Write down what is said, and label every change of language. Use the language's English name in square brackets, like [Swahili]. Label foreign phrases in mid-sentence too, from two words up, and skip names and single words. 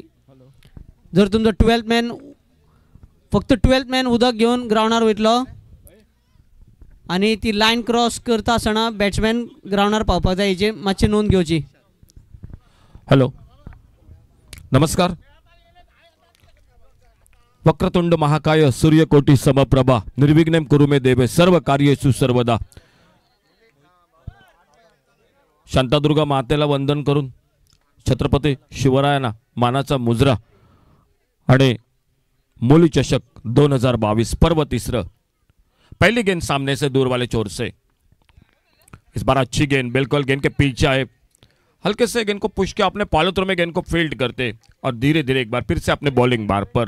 [Konkani] जर तुमचो 12th मॅन फक्त 12th मॅन उदक घेवन ग्राउंडार वयतलो आणि ती [English] line cross [Konkani] करता आसतना बॅट्समॅन ग्राउंडार पावपाक जाय, हेची मातशी नोंद घेवची. हॅलो, नमस्कार. [Sanskrit] वक्रतुंड महाकाय सूर्यकोटी समप्रभा निर्विघ्नं कुरु मे देवे सर्व कार्येषु सर्वदा. [Marathi] शांतादुर्गा मातेला वंदन करून छत्रपती शिवरायांना मानाचा मुजरा आणि मूली चषक 2022 पर्व तीसरा. [Hindi] पहली गेंद सामने से दूर वाले छोर से. इस बार अच्छी गेंद, बिल्कुल गेंद के पीछे आए, हल्के से गेंद को पुश किया अपने [English] follow through [Hindi] में, गेंद को फील्ड करते और धीरे धीरे एक बार फिर से अपने [English] bowling bar [Hindi] पर.